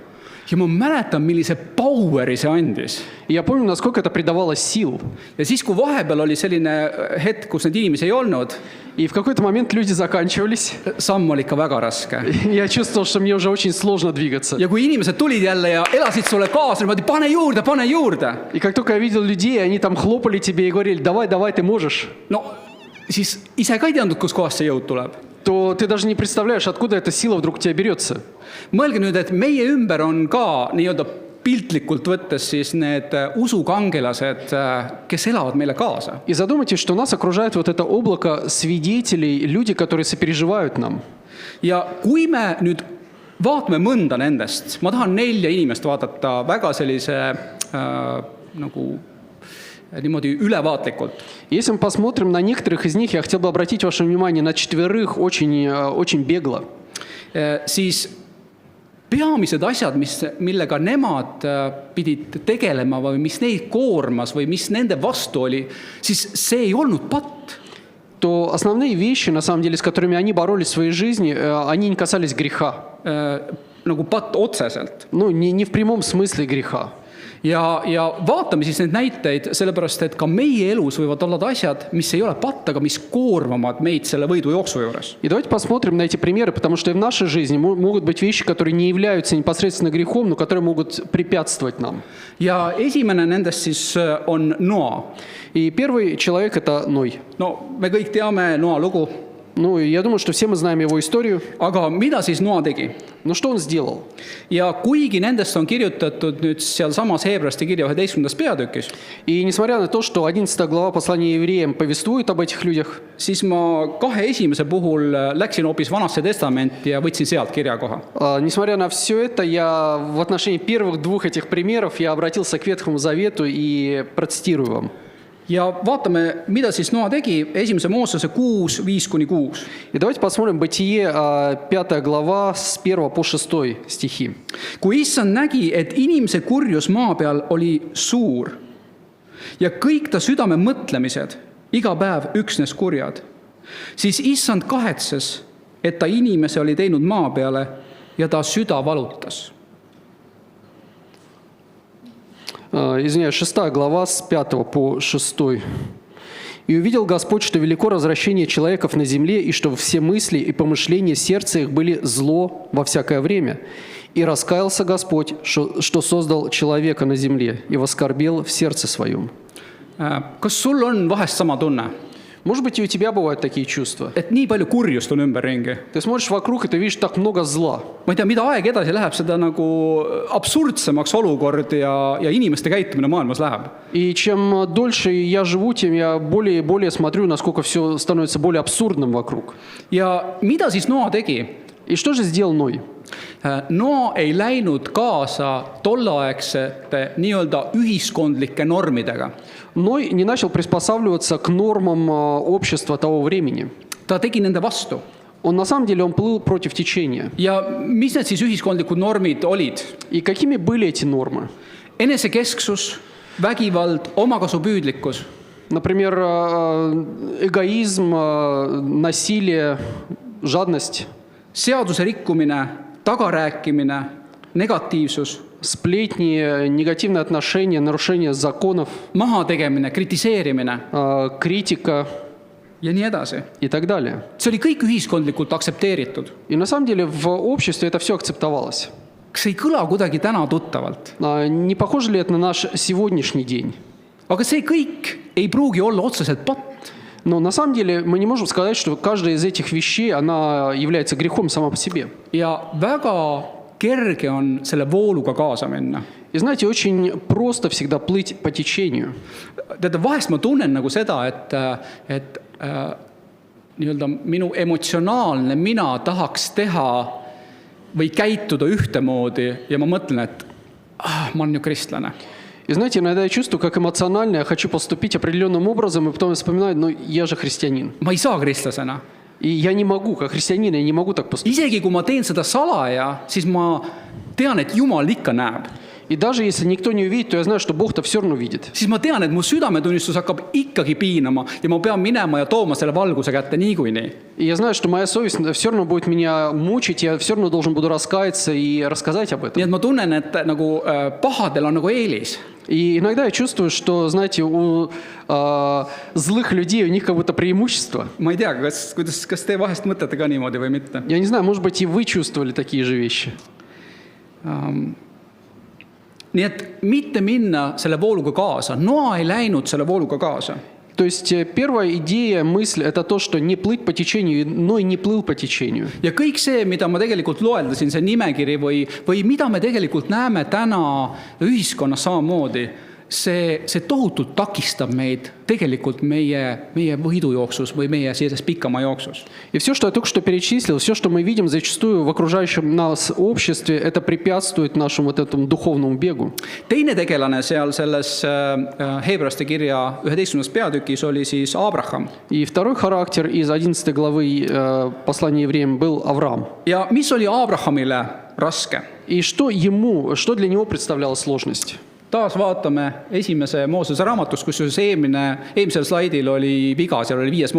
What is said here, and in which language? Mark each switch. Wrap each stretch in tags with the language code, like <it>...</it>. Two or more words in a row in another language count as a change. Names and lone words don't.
<et>Ja ma mäletan, millise poweri see andis.</et> <ru>И я помню, насколько это придавало сил.</ru> <et>Ja siis, kui vahepeal oli selline hetk, kus need inimesi ei olnud,</et> <ru>И в какой-то момент люди заканчивались.</ru> <et>samm oli ikka väga raske.</et> <ru>Я чувствовал, что мне уже очень сложно двигаться.</ru> <et>Ja kui inimesed tulid jälle ja elasid sulle kaasa, niimoodi pane juurde, pane juurde.</et> <ru>И как только я видел людей, они там хлопали тебе и говорили: давай, давай, ты можешь.</ru> <et>No siis ise ka ei teadnud, kus kohast see jõud tuleb.</et> <ru>То ты даже не представляешь, откуда эта сила вдруг у тебя берется.</ru> <et>Mõelge nüüd, et meie ümber on ka nii-öelda piltlikult võttes siis need usukangelased, kes elavad meile kaasa.</et> <ru>И задумайтесь, что нас окружает вот это облако свидетелей, люди, которые сопереживают нам.</ru> <et>Ja kui me nüüd vaatame mõnda nendest, ma tahan 4 inimest vaadata väga sellise nagu niimoodi ülevaatlikult.</et> <ru>Если мы посмотрим на некоторых из них, я хотел бы обратить ваше внимание на 4 очень бегло.</ru> <et>Siis peamised asjad, millega nemad pidid tegelema või mis neid koormas või mis nende vastu oli, siis see ei olnud patt.</et> <ru>То основные вещи, на самом деле, с которыми они боролись в своей жизни, они не касались греха.</ru> <et>Nagu patt otseselt.</et> <ru>Ну, не в прямом смысле греха.</ru> <et>ja vaatame siis neid näiteid, sellepärast et ka meie elus võivad olla asjad, mis ei ole patt, aga mis koormavad meid selle võidujooksu juures.</et> <ru>И давайте посмотрим на эти примеры, потому что и в нашей жизни могут быть вещи, которые не являются непосредственно грехом, но которые могут препятствовать нам.</ru> <et>Ja esimene nendest siis on Noa.</et> <ru>И первый человек – это Ной.</ru> <et>No me kõik teame Noa lugu,</et> <ru>Ну, я думаю, что все мы знаем его историю.</ru> <et>aga mida siis Noa tegi?</et> <ru>Но что он сделал?</ru> <et>Ja kuigi nendest on kirjutatud nüüd seal samas Heebreaste kirja 11. peatükis,</et> <ru>И несмотря на то, что 11 глава послания евреям повествует об этих людях,</ru> <et>siis ma kahe esimese puhul läksin hoopis Vanasse testamenti ja võtsin sealt kirjakoha.</et> <ru>несмотря на все это, я в отношении первых двух этих примеров я обратился к Ветхому Завету и процитирую вам.</ru> <et>Ja vaatame, mida siis Noa tegi, 1. Moosese 6, 5-6.</et> <ru>И давайте посмотрим Бытие, 5 глава, с 1 по 6 стихи.</ru> <et>Kui Issand nägi, et inimese kurjus maa peal oli suur ja kõik ta südame mõtlemised iga päev üksnes kurjad, siis Issand kahetses, et ta inimese oli teinud maa peale ja ta süda valutas.</et> <ru>Извиняюсь, 6 глава с 5 по 6. «И увидел Господь, что велико развращение человеков на земле, и что все мысли и помышления сердца их были зло во всякое время. И раскаялся Господь, что создал человека на земле, и воскорбел в сердце своем».</ru> <et>Kas sul on vahest sama tunne,</et> <ru>Может быть, и у тебя бывают такие чувства.</ru> <et>et nii palju kurjust on ümberringi?</et> <ru>Ты смотришь вокруг, и ты видишь так много зла.</ru> <et>Ma ei tea, mida aeg edasi läheb, seda nagu absurdsemaks olukord ja inimeste käitumine maailmas läheb.</et> <ru>И чем дольше я живу, тем я более и более смотрю, насколько все становится более абсурдным вокруг.</ru> <et>Ja mida siis Noa tegi?</et> <ru>И что же сделал Ной?</ru> <et>Noa ei läinud kaasa tolleaegsete nii-öelda ühiskondlike normidega.</et> <ru>Ной не начал приспосабливаться к нормам общества того времени.</ru> <et>Ta tegi nende vastu.</et> <ru>Он на самом деле он плыл против течения.</ru> <et>Ja mis need siis ühiskondlikud normid olid?</et> <ru>И какими были эти нормы?</ru> <et>Enesekesksus, vägivald, omakasupüüdlikkus.</et> <ru>Например, эгоизм, насилие, жадность,</ru> <et>Seaduse rikkumine, tagarääkimine, negatiivsus,</et> <ru>сплетни, негативные отношения, нарушение законов,</ru> <et>mahategemine, kritiseerimine</et> <ru>критика</ru> <et>ja nii edasi.</et> <ru>и так далее.</ru> <et>See oli kõik ühiskondlikult aktsepteeritud.</et> <ru>И на самом деле в обществе это все акцептовалось.</ru> <et>Kas ei kõla kuidagi täna tuttavalt?</et> <ru>Не похоже ли это на наш сегодняшний день?</ru> <et>Aga see kõik ei pruugi olla otseselt patt.</et> <ru>Но на самом деле мы не можем сказать, что каждая из этих вещей, она является грехом сама по себе.</ru> <et>Ja väga kerge on selle vooluga kaasa minna.</et> <ru>И знаете, очень просто всегда плыть по течению.</ru> <et>Teate, vahest ma tunnen nagu seda, et nii-öelda minu emotsionaalne mina tahaks teha või käituda ühtemoodi ja ma mõtlen, et ma olen ju kristlane.</et> <ru>И знаете, иногда я чувствую, как эмоционально я хочу поступить определенным образом, и потом я вспоминаю, ну я же христианин.</ru> <et>Ma ei saa kristlasena.</et> <ru>И я не могу, как христианин, я не могу так поступить.</ru> <et>Isegi kui ma teen seda salaja, siis ma tean, et Jumal ikka näeb.</et> <ru>И даже если никто не увидит, то я знаю, что Бог-то все равно видит.</ru> <et>Siis ma tean, et mu südametunnistus hakkab ikkagi piinama ja ma pean minema ja tooma selle valguse kätte niikuinii.</et> <ru>И я знаю, что моя совесть все равно будет меня мучить, я все равно должен буду раскаяться и рассказать об этом.</ru> <et>Nii et ma tunnen, et nagu pahadel on nagu eelis.</et> <ru>И иногда я чувствую, что, знаете, у злых людей у них как будто преимущество.</ru> <et>Ma ei tea, kas te vahest mõtlete ka niimoodi või mitte.</et> <ru>Я не знаю, может быть, и вы чувствовали такие же вещи.</ru> <et>Nii et mitte minna selle vooluga kaasa. Noa ei läinud selle vooluga kaasa.</et> <ru>То есть первая идея, мысль – это то, что не плыть по течению, но и не плыл по течению.</ru> <et>Ja kõik see, mida ma tegelikult loeldasin, see nimekiri või mida me tegelikult näeme täna ühiskonnas samamoodi, see tohutult takistab meid tegelikult meie võidujooksus või meie selles pikama jooksus.</et> <ru>И все, что я только что перечислил, все, что мы видим зачастую в окружающем нас обществе, это препятствует нашему вот этому духовному бегу.</ru> <et>Teine tegelane seal selles Heebreaste kirja 11. peatükis oli siis Abraham.</et> <ru>И второй характер из 11 главы послания евреям был Авраам.</ru> <et>Ja mis oli Abrahamile raske?</et> <ru>И что для него представляла сложность?</ru> <et>taas vaatame esimese Moosese raamatust, kusjuures eelmisel slaidil oli viga, seal oli 5.</et>